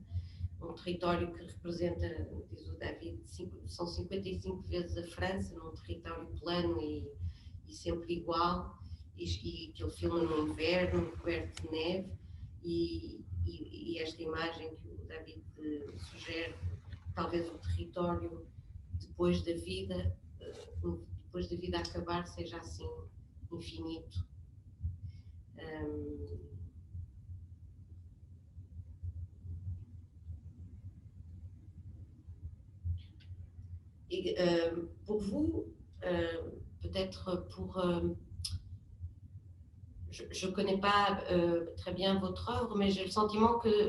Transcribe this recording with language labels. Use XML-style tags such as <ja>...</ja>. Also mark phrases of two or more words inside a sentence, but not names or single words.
<pt>Um território que representa, diz o David, são 55 vezes a França, num território plano e sempre igual, e que ele filma no inverno, coberto de neve, e esta imagem que o David sugere, talvez o território depois da vida acabar, seja assim infinito.</pt> <fr>Et pour vous, peut-être pour... je ne connais pas très bien votre œuvre, mais j'ai le sentiment que...</fr>